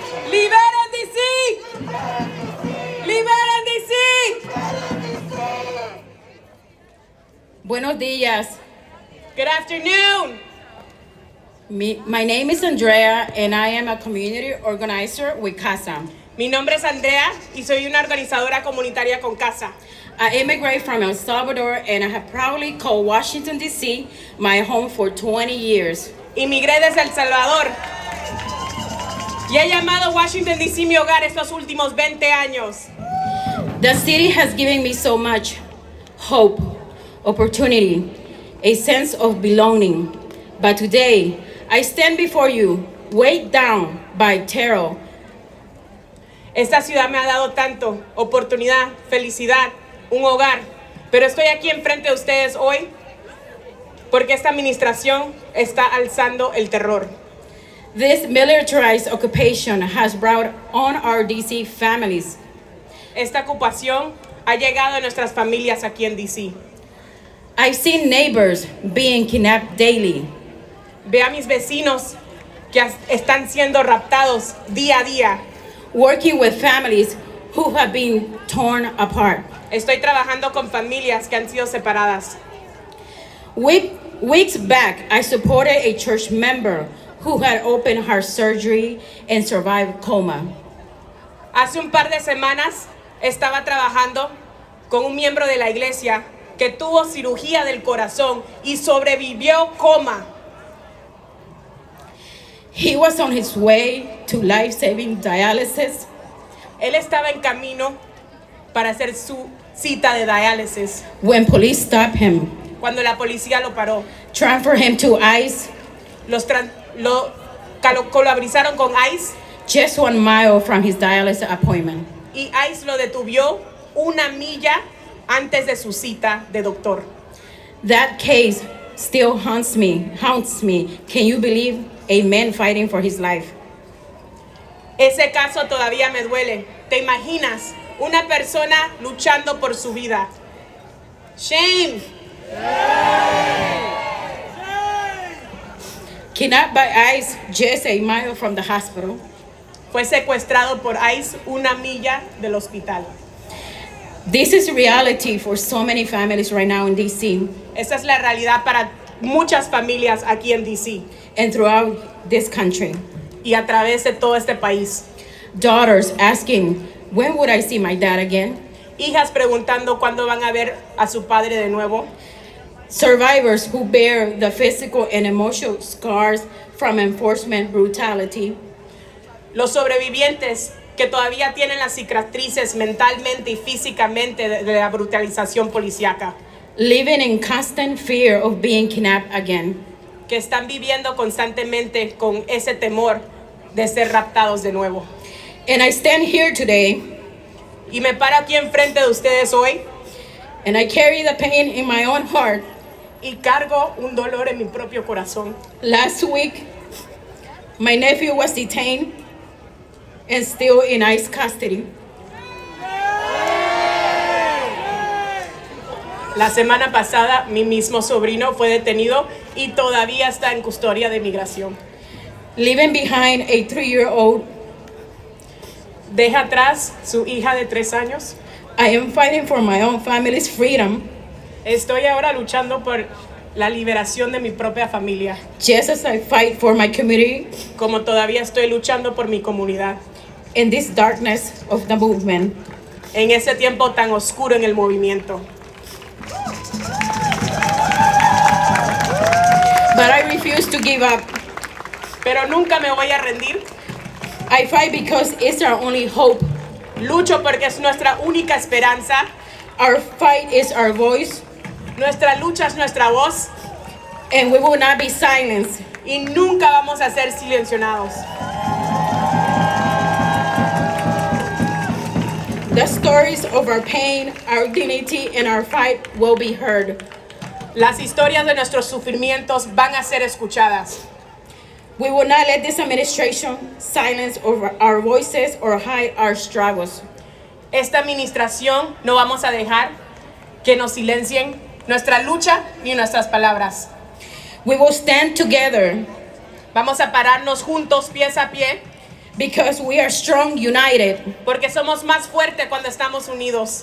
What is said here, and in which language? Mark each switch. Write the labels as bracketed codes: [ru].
[es] ¡Liberen DC! ¡Liberen DC! Buenos días. [en] Good afternoon. My name is Andrea and I am a community organizer with CASA. Mi nombre es Andrea y soy una organizadora comunitaria con CASA. I immigrated from El Salvador and I have proudly called Washington, D.C. my home for 20 years. [es] Inmigré desde El Salvador y he llamado Washington, D.C. mi hogar estos últimos 20 años. [en] The city has given me so much hope, opportunity, a sense of belonging. But today, I stand before you, weighed down by terror. [es] Esta ciudad me ha dado tanto, oportunidad, felicidad, un hogar. Pero estoy aquí enfrente de ustedes hoy porque esta administración está alzando el terror. [en] This militarized occupation has brought on our DC families. [es] Esta ocupación ha llegado a nuestras familias aquí en DC. [en] I've seen neighbors being kidnapped daily. [es] Ve a mis vecinos que están siendo raptados día a día. [en] Working with families who have been torn apart. [es] Estoy trabajando con familias que han sido separadas. [en] Weeks back, I supported a church member who had open heart surgery and survived coma. [es] Hace un par de semanas estaba trabajando con un miembro de la iglesia que tuvo cirugía del corazón y sobrevivió coma. [en] He was on his way to life-saving dialysis. [es] Él estaba en camino para hacer su cita de diálisis. [en] When police stopped him, [es] Cuando la policía lo paró, [en] transferred him to ICE, [es] lo colabrizaron con ICE [en] just 1 mile from his dialysis appointment. [es] y ICE lo detuvo 1 milla antes de su cita de doctor. [en] That case still haunts me. Can you believe a man fighting for his life? [es] Ese caso todavía me duele. ¿Te imaginas una persona luchando por su vida? [en] Shame. Kidnapped by ICE just 1 mile from the hospital. [es] Fue secuestrado por ICE 1 milla del hospital. [en] This is reality for so many families right now in DC [es] Esa es la realidad para muchas familias aquí en DC [en] and throughout this country. [es] y a través de todo este país. [en] Daughters asking, when would I see my dad again? [es] Hijas preguntando cuándo van a ver a su padre de nuevo. [en] Survivors who bear the physical and emotional scars from enforcement brutality. [es] Los sobrevivientes que todavía tienen las cicatrices mentalmente y físicamente de la brutalización policíaca. [en] Living in constant fear of being kidnapped again. [es] Que están viviendo constantemente con ese temor de ser raptados de nuevo. [en] And I stand here today [es] Y me paro aquí enfrente de ustedes hoy [en] and I carry the pain in my own heart. [es] y cargo un dolor en mi propio corazón. [en] Last week, my nephew was detained and still in ICE custody. [es] La semana pasada, mi mismo sobrino fue detenido y todavía está en custodia de migración. [en] Leaving behind a 3-year-old, [es] Deja atrás su hija de 3 años. [en] I am fighting for my own family's freedom. [es] Estoy ahora luchando por la liberación de mi propia familia. [en] Just as I fight for my community, [es] Como todavía estoy luchando por mi comunidad. [en] in this darkness of the movement, [es] En ese tiempo tan oscuro en el movimiento. [en] but I refuse to give up. [es] Pero nunca me voy a rendir. [en] I fight because it's our only hope. [es] Lucho porque es nuestra única esperanza. [en] Our fight is our voice, [es] Nuestra lucha es nuestra voz. [en] and we will not be silenced. [es] Y nunca vamos a ser silenciados. [en] The stories of our pain, our dignity, and our fight will be heard. [es] Las historias de nuestros sufrimientos van a ser escuchadas. [en] We will not let this administration silence our voices or hide our struggles. [es] Esta administración no vamos a dejar que nos silencien nuestra lucha ni nuestras palabras. [en] We will stand together [es] Vamos a pararnos juntos, pies a pie, [en] because we are strong, united, [es] porque somos más fuertes cuando estamos unidos.